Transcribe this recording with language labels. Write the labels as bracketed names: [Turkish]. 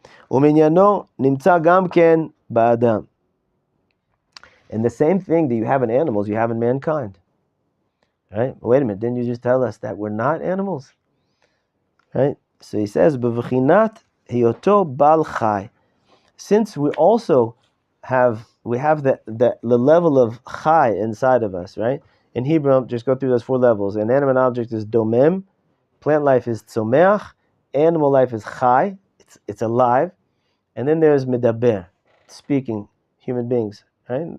[Hebrew] ומעניינו נמצא גם כן באדם. [English] And the same thing that you have in animals, you have in mankind. Right? But wait a minute, didn't you just tell us that we're not animals? Right? So he says, [Hebrew] בבחינת היותו בעל חי. [English] Since we also have the level of chai inside of us, right? In Hebrew, just go through those 4 levels. An animate object is domem, plant life is tzomeach, animal life is chai, it's alive. And then there's medaber, speaking, human beings, right?